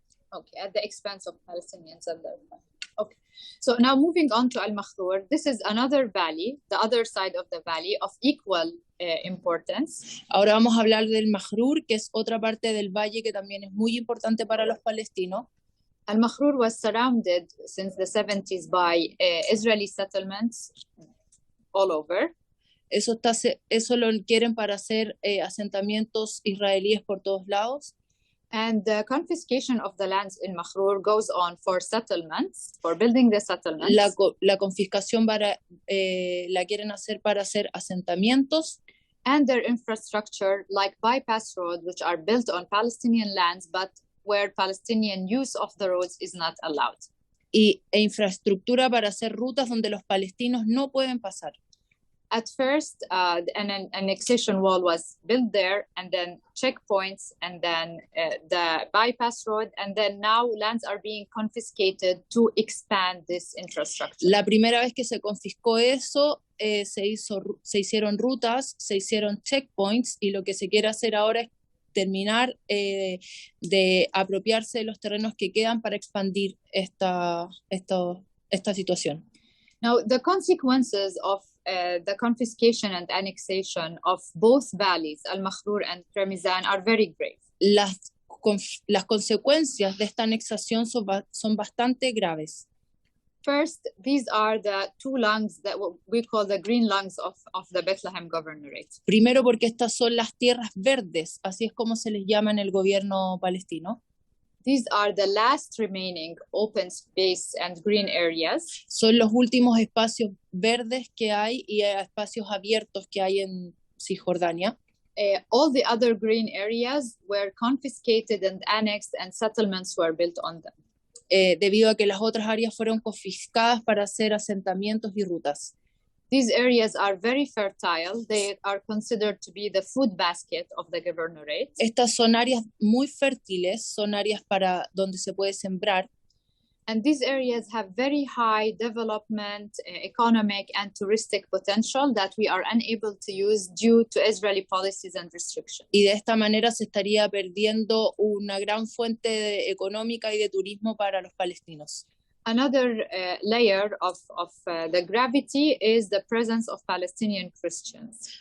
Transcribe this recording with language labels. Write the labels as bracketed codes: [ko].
[en] Okay, at the expense of Palestinians and their land. Okay, so now moving on to Al-Makhrur, this is another valley, the other side of the valley of equal importance. [es] Ahora vamos a hablar del Makhrur, que es otra parte del valle que también es muy importante para los palestinos. [en] Al-Makhrur was surrounded since the 70s by Israeli settlements all over. [es] Eso lo quieren para hacer asentamientos israelíes por todos lados. [en] And the confiscation of the lands in Makhrur goes on for settlements, for building the settlements. [es] La confiscación la quieren hacer para hacer asentamientos. [en] And their infrastructure, like bypass roads, which are built on Palestinian lands, but where Palestinian use of the roads is not allowed. [es] E infraestructura para hacer rutas donde los palestinos no pueden pasar. [en] At first, an annexation wall was built there, and then checkpoints, and then the bypass road, and then now lands are being confiscated to expand this infrastructure. [es] La primera vez que se confiscó eso, se hicieron rutas, se hicieron checkpoints, y lo que se quiere hacer ahora es terminar de apropiarse de los terrenos que quedan para expandir esta situación. [en] Now, the consequences of the confiscation and annexation of both valleys, Al-Makhrur and Kremizan, are very grave. [es] Las consecuencias de esta anexación son bastante graves. [en] First, these are the two lungs that we call the green lungs of the Bethlehem Governorate. [es] Primero porque estas son las tierras verdes, así es como se les llama en el gobierno palestino. [en] These are the last remaining open space and green areas. [es] Son los últimos espacios verdes que hay y espacios abiertos que hay en Cisjordania. [en] All the other green areas were confiscated and annexed and settlements were built on them. [es] Debido a que las otras áreas fueron confiscadas para hacer asentamientos y rutas. [en] These areas are very fertile. They are considered to be the food basket of the governorate. [es] Estas son áreas muy fértiles, son áreas para donde se puede sembrar. [en] And these areas have very high development, economic and touristic potential that we are unable to use due to Israeli policies and restrictions. [es] Y de esta manera se estaría perdiendo una gran fuente económica y de turismo para los palestinos. [en] Another layer of the gravity is the presence of Palestinian Christians.